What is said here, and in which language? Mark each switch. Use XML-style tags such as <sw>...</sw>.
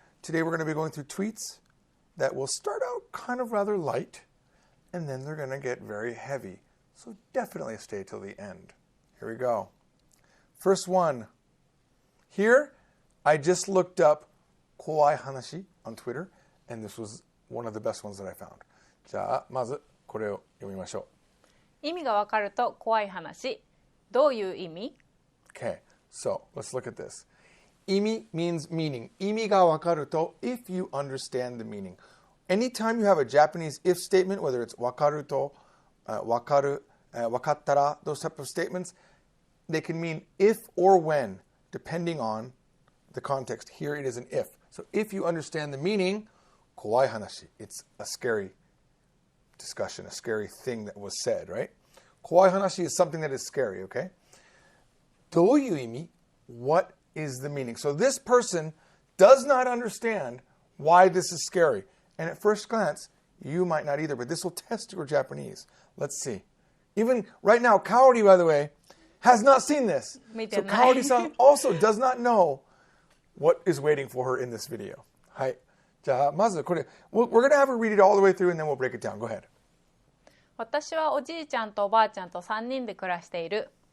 <en>Today, we're going to be going through tweets that will start out kind of rather light, and then they're going to get very heavy. So definitely stay till the end. Here we go. First one. Here, I just looked up Kowai Hanashi on Twitter, and this was one of the best ones that I found.</en> <ja>じゃあ、まずこれを読みましょう。意味がわかると怖い話。どういう意味?</ja> <en>Okay, so let's look at this. 意味 means meaning.</en> <ja>意味がわかると</ja> <en>if you understand the meaning. Anytime you have a Japanese if statement, whether it's</en> <ja>わかると、わかる、わかったら,</ja> <en>those type of statements, they can mean if or when, depending on the context. Here it is an if. So if you understand the meaning,</en> <ja>怖い話.</ja> <en>It's a scary discussion, a scary thing that was said, right?</en> <ja>怖い話</ja> <en>is something that is scary, okay?</en> <ja>どういう意味?</ja> <en>What is the meaning? So this person does not understand why this is scary. And at first glance, you might not either, but this will test your Japanese. Let's see. Even right now, Kaori, by the way, has not seen this. So Kaori-san also does not know what is waiting for her in this video.</en> <ja>はい。じゃあ、まずこれ、</ja> <en>we're going to have her read it all the way through and then we'll break it down. Go ahead.</en> <ja>私はおじいちゃんとおばあちゃんと3人で暮らしている。</ja>